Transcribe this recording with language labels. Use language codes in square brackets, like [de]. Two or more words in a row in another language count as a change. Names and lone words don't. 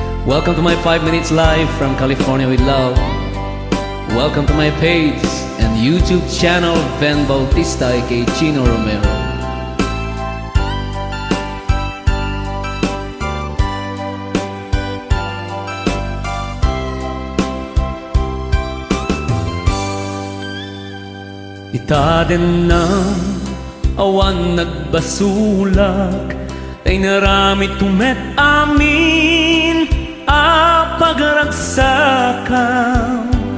[en] Welcome to my 5 minutes live from California with love. Welcome to my page and YouTube channel, Ben Bautista aka Chino Romero. [ilo] Itaden na awan nagbasulak, ay naramit tumet amin a pagragsakan.